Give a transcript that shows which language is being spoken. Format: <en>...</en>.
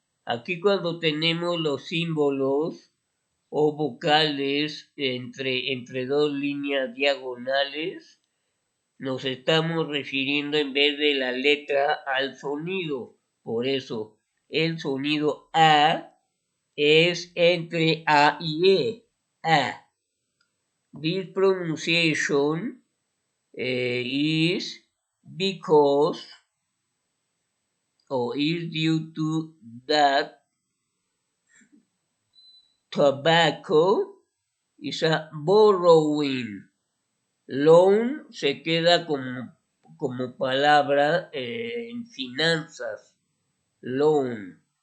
<es>Aquí cuando tenemos los símbolos o vocales entre dos líneas diagonales, nos estamos refiriendo en vez de la letra al sonido. Por eso, el sonido A es entre A y E. A.</es> <en>This pronunciation is because or is due to that tobacco is a borrowing.</en> <es>Loan se queda como palabra en finanzas. Loan.</es>